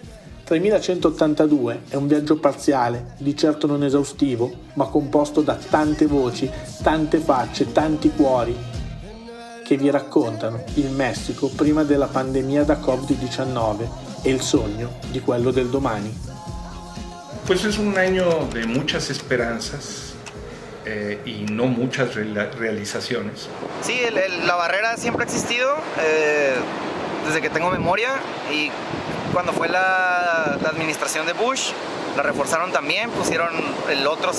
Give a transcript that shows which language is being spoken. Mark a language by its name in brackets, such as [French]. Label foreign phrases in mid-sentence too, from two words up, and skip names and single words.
[Italian] 3.182 è un viaggio parziale, di certo non esaustivo, ma composto da tante voci, tante facce, tanti cuori che vi raccontano il Messico prima della pandemia da Covid-19 e il sogno di quello del domani. [Spanish] Pues es un año de muchas esperanzas y no muchas realizaciones. Sí, la barrera siempre ha existido desde que tengo memoria y cuando fue la administración de Bush la reforzaron también, pusieron el otro